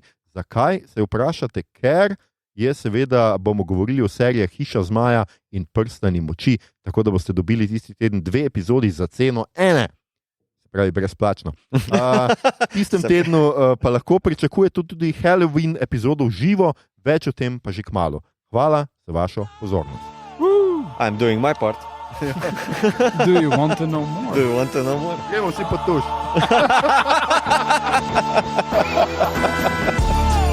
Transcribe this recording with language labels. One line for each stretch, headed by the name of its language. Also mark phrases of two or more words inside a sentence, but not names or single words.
Slovenian: Zakaj, se vprašate, ker je seveda, bomo govorili o serijah Hiša zmaja in Prstani moči, tako da boste dobili tisti teden 2 epizodi za ceno ene. pravi brezplačno. V istem tednu pa lahko pričakujete tudi Halloween epizodo v živo, več o tem pa že kmalu. Hvala za vašo pozornost.
English: I'm doing my part. Do you want to know more? Do you want to know more?
Slovenian: Gremo vsi pod tuš.